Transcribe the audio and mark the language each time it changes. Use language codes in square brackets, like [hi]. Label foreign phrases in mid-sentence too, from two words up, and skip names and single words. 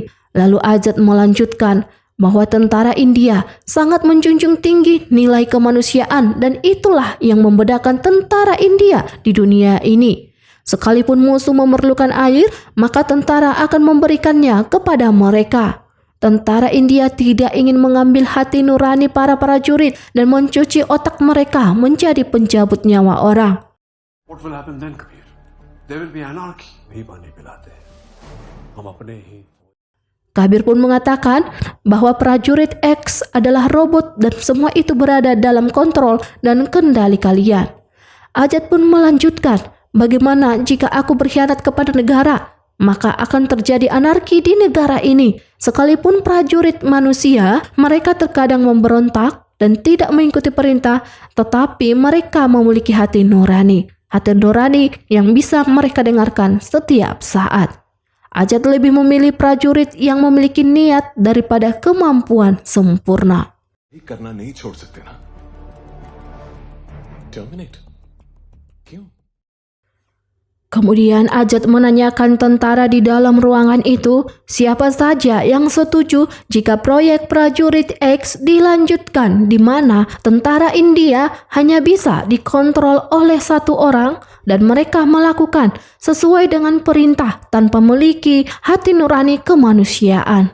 [id] Lalu Azad melanjutkan bahwa tentara India sangat menjunjung tinggi nilai kemanusiaan dan itulah yang membedakan tentara India di dunia ini. Sekalipun musuh memerlukan air, maka tentara akan memberikannya kepada mereka. Tentara India tidak ingin mengambil hati nurani para prajurit dan mencuci otak mereka menjadi pencabut nyawa orang. [en] What will happen then, Kabir? There will be anarchy. [hi] नहीं पानी पिलाते हम अपने ही. [id] Kabir pun mengatakan bahwa prajurit X adalah robot dan semua itu berada dalam kontrol dan kendali kalian. Azad pun melanjutkan, bagaimana jika aku berkhianat kepada negara? Maka akan terjadi anarki di negara ini. Sekalipun prajurit manusia, mereka terkadang memberontak dan tidak mengikuti perintah, tetapi mereka memiliki hati nurani. Hati nurani yang bisa mereka dengarkan setiap saat. Azad lebih memilih prajurit yang memiliki niat daripada kemampuan sempurna. [hi] करना नहीं छोड़ सकते ना टर्मिनेट क्यों [id] Kemudian Azad menanyakan tentara di dalam ruangan itu siapa saja yang setuju jika proyek prajurit X dilanjutkan, di mana tentara India hanya bisa dikontrol oleh satu orang dan mereka melakukan sesuai dengan perintah tanpa memiliki hati nurani kemanusiaan.